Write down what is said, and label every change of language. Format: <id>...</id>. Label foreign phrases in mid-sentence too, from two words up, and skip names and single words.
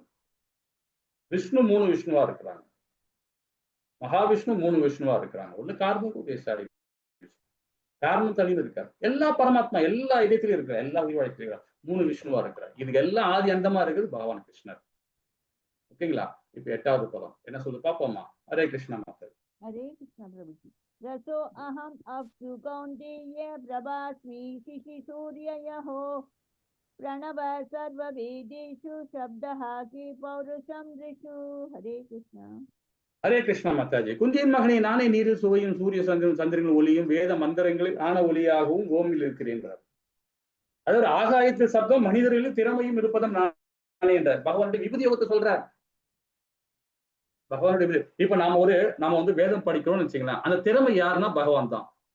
<ta>விஷ்ணு 3 விஷ்ணுவா இருக்கிறாங்க, மகாவிஷ்ணு 3 விஷ்ணுவா இருக்கிறாங்க. ஒண்ணு கார்போதய சாய் காரணம் தனியில் இருக்காரு. எல்லா பரமாத்மா எல்லா இதயத்திலும் இருக்கிறார், எல்லா உயிர் வாழ்க்கையிலும் 3 விஷ்ணுவா இருக்கிறார். இதுக்கு எல்லாம் ஆதி அந்தமா இருக்குது பகவான் கிருஷ்ணர். ஓகேங்களா? இப்ப 8வது பதம் என்ன சொல்லு பாப்போமா? ஹரே கிருஷ்ணா மாதா.</ta> <hi>हरे कृष्ण प्रभु जी।</hi> <sa>रसो अहम अप्सु कौन्तेय प्रभास्मि शिशि सूर्ययः प्रणव सर्ववेदेषु शब्दः के पौरुषं ऋषु।</sa> <hi>हरे कृष्ण।</hi> <ta>ஹரே கிருஷ்ணா மாதாஜி. குந்தியின் மகனே, நானே நீரில் சுவையும் சூரிய சந்திரன் ஒளியும் வேத மந்திரங்களில் ஆன ஒளியாகவும் ஓமில் இருக்கிறேன். அதாவது ஆகாயத்தில் சப்தம், மனிதர்களில் திறமையும் இருப்பதும் நானே என்றார். பகவானுடைய விபூதி யோகத்தை சொல்றார். பகவானுடைய இப்ப நாம வந்து வேதம் படிக்கிறோம்னு வச்சுக்கலாம், அந்த திறமை யாருன்னா பகவான் தான்.</ta>